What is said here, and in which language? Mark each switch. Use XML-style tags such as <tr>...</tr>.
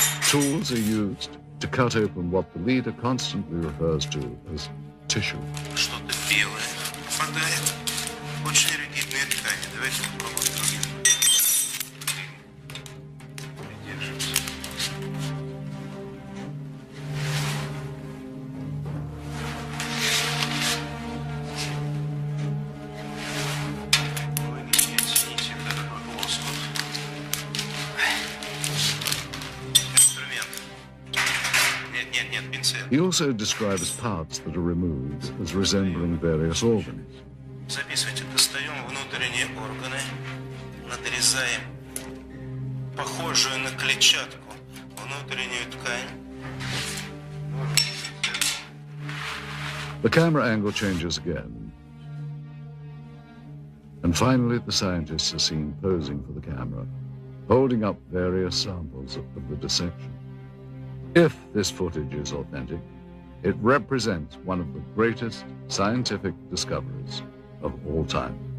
<en>Tools are used to cut open what the leader constantly refers to as tissue.</en> <ru>Что-то белое попадает. Очень ригидные ткани. Давайте попробуем другим. Придерживайся. Вы не оцените вот этот вот лоскут. Инструмент. Нет, пинцет.</ru> <en>He also describes parts that are removed as resembling various organs.</en> <ru>Записывайте, достаем внутренние органы, надрезаем похожую на клетчатку внутреннюю ткань.</ru> <en>The camera angle changes again. And finally, the scientists are seen posing for the camera, holding up various samples of the dissection. If this footage is authentic, it represents one of the greatest scientific discoveries of all time.</en>